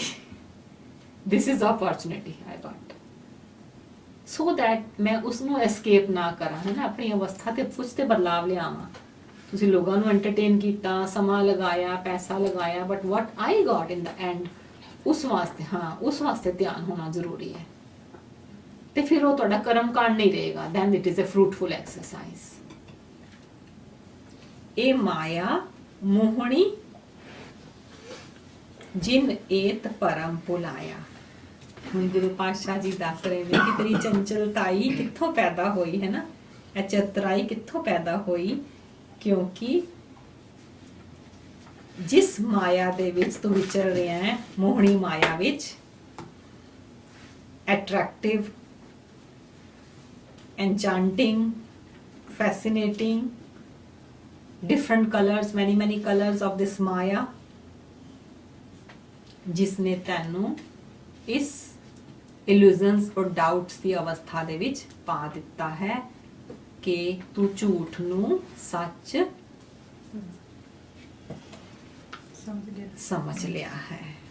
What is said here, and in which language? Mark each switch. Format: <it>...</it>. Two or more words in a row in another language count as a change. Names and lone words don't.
<en>this is opportunity I got, so that</en> <pa>ਮੈਂ ਉਸ ਨੂੰ ਐਸਕੇਪ ਨਾ ਕਰਾਂ, ਹੈ ਨਾ, ਆਪਣੀ ਅਵਸਥਾ ਤੇ ਕੁਝ ਤੇ ਬਦਲਾਵ ਲਿਆਵਾਂ। ਤੁਸੀਂ ਲੋਕਾਂ ਨੂੰ ਐਂਟਰਟੇਨ ਕੀਤਾ, ਸਮਾਂ ਲਗਾਇਆ, ਪੈਸਾ ਲਗਾਇਆ,</pa> <en>but what I got in the end,</en> <pa>ਉਸ ਵਾਸਤੇ ਧਿਆਨ ਹੋਣਾ ਜ਼ਰੂਰੀ ਹੈ। ਤੇ ਫਿਰ ਉਹ ਤੁਹਾਡਾ ਕਰਮ ਕਾਂਡ ਨਹੀਂ ਰਹੇਗਾ,</pa> <en>then it is a fruitful exercise।</en> <pa>ਇਹ ਮਾਇਆ ਮੋਹਣੀ ਜਿਨ ਏਤ ਪਰਮ ਭੁਲਾਇਆ। ਹੁਣ ਗੁਰੂ ਪਾਤਸ਼ਾਹ ਜੀ ਦੱਸ ਰਹੇ ਨੇ ਕਿ ਤੇਰੀ ਚੰਚਲਤਾਈ ਕਿੱਥੋਂ ਪੈਦਾ ਹੋਈ, ਹੈ ਨਾ, ਇਹ ਚਤਰਾਈ ਕਿੱਥੋਂ ਪੈਦਾ ਹੋਈ, ਕਿਉਂਕਿ ਜਿਸ ਮਾਇਆ ਦੇ ਵਿੱਚ ਤੂੰ ਵਿਚਰ ਰਿਹਾ ਹੈ, ਮੋਹਣੀ ਮਾਇਆ ਵਿੱਚ,</pa> <en>attractive, enchanting, fascinating, different colors, many colors of this Maya,</en> <pa>ਜਿਸਨੇ ਤੈਨੂੰ ਇਸ illusions ਔਰ doubts ਦੀ ਅਵਸਥਾ ਦੇ ਵਿੱਚ ਪਾ ਦਿੱਤਾ ਹੈ ਕਿ ਤੂੰ ਝੂਠ ਨੂੰ ਸੱਚ ਸਮਝ ਲਿਆ ਹੈ।</pa>